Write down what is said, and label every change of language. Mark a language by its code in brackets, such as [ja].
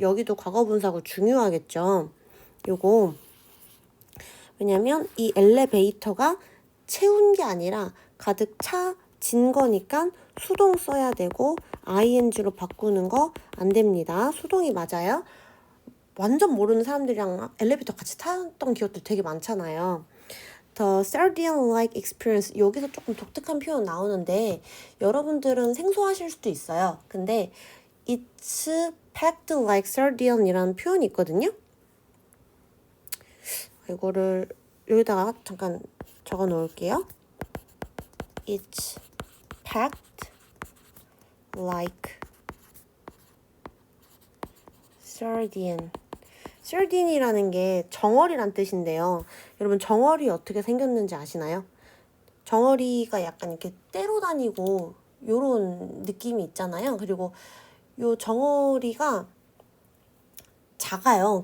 [ko] 여기도 과거분사구 중요하겠죠. 요거 왜냐면 이 엘리베이터가 채운 게 아니라 가득 차진 거니까 수동 써야 되고 ing로 바꾸는 거 안 됩니다. 수동이 맞아요. 완전 모르는 사람들이랑 엘리베이터 같이 탔던 기억들 되게 많잖아요. [en] The sardine-like experience. [ko] 여기서 조금 독특한 표현 나오는데 여러분들은 생소하실 수도 있어요. 근데 [en] it's packed like sardine [ko] 이라는 표현이 있거든요. 이거를 여기다가 잠깐 적어 놓을게요. [en] It's packed like sardine. [ko] sardine이라는 게 정어리란 뜻인데요. 여러분 정어리 어떻게 생겼는지 아시나요? 정어리가 약간 이렇게 떼로 다니고 요런 느낌이 있잖아요. 그리고 요 정어리가 작아요.